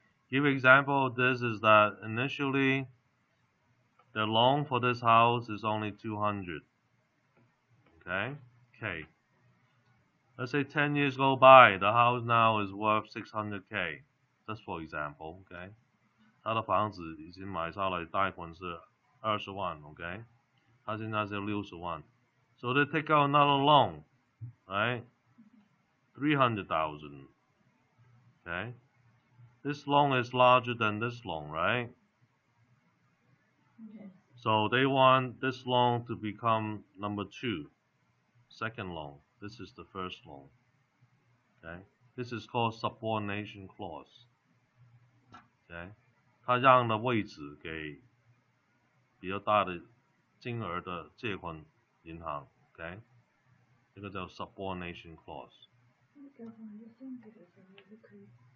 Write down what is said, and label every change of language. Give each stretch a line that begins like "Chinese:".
English: Give example of this is that initially the loan for this house is only 200. Okay? Okay. Let's say 10 years go by, the house now is worth 600K. Just for example, okay?
Chinese: 他的房子已经买下来，贷款是20万 ，OK？他现在是60万。
English: So they take out another loan, right? 300,000. Okay? This loan is larger than this loan, right? Okay. So they want this loan to become number 2, second loan. This is the first loan. Okay? This is called subordination clause. Okay?
Chinese: 他让的位置给比较大的金额的借款银行 ，OK， 这个叫 subordination clause。改房子送给的时候也是可以